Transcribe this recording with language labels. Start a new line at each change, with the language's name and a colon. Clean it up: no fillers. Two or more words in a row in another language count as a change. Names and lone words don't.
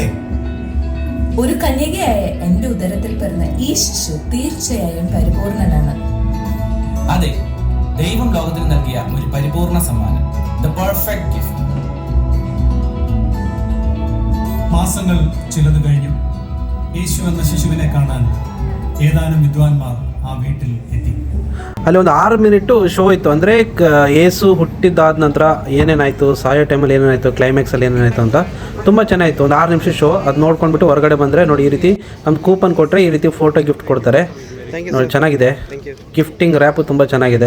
Malayalam: ഒരു കന്യകയായ എന്റെ ഉദരത്തിൽ പിറന്ന ഈ ശിശു തീർച്ചയായും പരിപൂർണനാണ്. അതെ, ദൈവം ലോകത്തിന് നൽകിയ ഒരു പരിപൂർണ സമ്മാനം,
English: the perfect gift.
Malayalam: മാസങ്ങൾ ചിലത് കഴിഞ്ഞു. യേശു എന്ന ശിശുവിനെ കാണാൻ ഏതാനും വിദ്വാൻമാർ ಆ വീട്ടിൽ ಎತ್ತಿ
Kannada: ಅಲ್ಲಿ ಒಂದು 6 ಮಿನಿಟು ಶೋ ಇತ್ತು. ಅಂದರೆ ಏಸು ಹುಟ್ಟಿದ್ದಾದ ನಂತರ ಏನೇನಾಯಿತು, ಸಾಯೋ ಟೈಮಲ್ಲಿ ಏನೇನಾಯಿತು, ಕ್ಲೈಮ್ಯಾಕ್ಸಲ್ಲಿ ಏನೇನಾಯಿತು ಅಂತ ತುಂಬ ಚೆನ್ನಾಗಿತ್ತು. ಒಂದು 6 ನಿಮಿಷ ಶೋ. ಅದು ನೋಡ್ಕೊಂಡ್ಬಿಟ್ಟು ಹೊರಗಡೆ ಬಂದರೆ ನೋಡಿ, ಈ ರೀತಿ ನಮ್ಗೆ ಕೂಪನ್ ಕೊಟ್ಟರೆ ಈ ರೀತಿ ಫೋಟೋ ಗಿಫ್ಟ್ ಕೊಡ್ತಾರೆ. ನೋಡಿ ಚೆನ್ನಾಗಿದೆ,
English: gifting wrap
Kannada: ತುಂಬ ಚೆನ್ನಾಗಿದೆ.